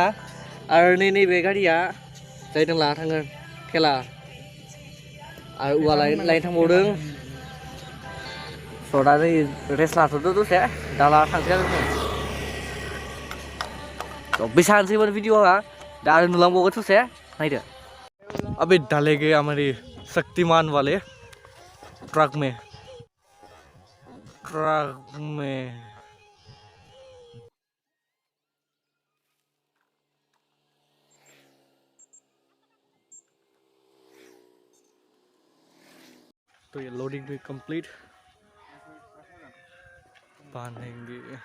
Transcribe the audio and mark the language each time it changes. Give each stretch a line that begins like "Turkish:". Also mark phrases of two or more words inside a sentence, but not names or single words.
Bodo: आरो नैबे गारिया जायजों लाना थांगोन थेला। आरो उवा लायनो थांबावदों। स' दा नै रेस्ट लाथ'दो दसे, दा लाना थांसै आरो जों। स' बेसानोसैमोन भिडिअ'आ, दा आरो नुलांबावगोन ससे, नायदो।
Hindi: अबे डाले गए हमारे शक्तिमान वाले ट्रक में। तो ये लोडिंग भी कंप्लीट, बांधेंगे।